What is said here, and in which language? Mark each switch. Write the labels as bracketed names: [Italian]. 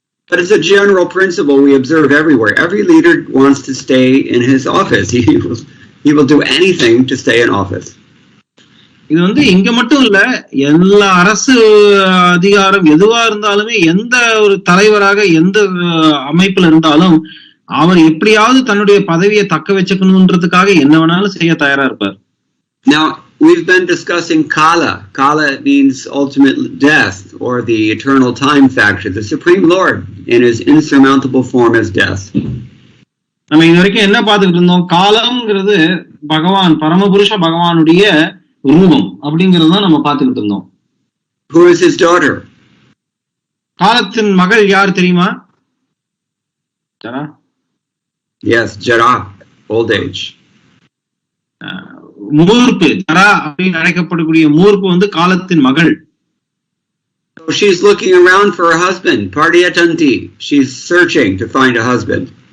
[English] But it's a general principle we observe everywhere. Every leader wants to stay in his office. He will do anything to stay in office. [Tamil] இது வந்து இங்க மட்டும் இல்ல, எல்லா அரசு அதிகாரம் எதுவா இருந்தாலுமே, எந்த ஒரு தலைவராக எந்த அமைப்புல இருந்தாலும் அவர் எப்படியாவது தன்னுடைய பதவியை தக்க வச்சுக்கணும்ன்றதுக்காக என்ன வேணாலும் செய்ய தயாரா இருப்பார். [English] Now, we've been discussing Kala. Kala means ultimate death, or the eternal time factor. The Supreme Lord in his insurmountable form as death. [Tamil] நம்ம இது வரைக்கும் என்ன பார்த்துக்கிட்டு இருந்தோம்? காலம்ங்கிறது பகவான், பரமபுருஷ பகவானுடைய ரூபம் அப்படிங்கறது தான் நம்ம பார்த்துக்கிட்டு இருந்தோம். [English] Who is his daughter? [Tamil] காலத்தின் மகள் யார் தெரியுமா? ஜரா. [English] Yes, Jara, old age. [Tamil] மூர்ப்பு, ஜரா அப்படின்னு அழைக்கப்படக்கூடிய மூர்ப்பு வந்து காலத்தின் மகள். [English] So she's looking around for a husband. Pardiyatanti. She's searching to find a husband.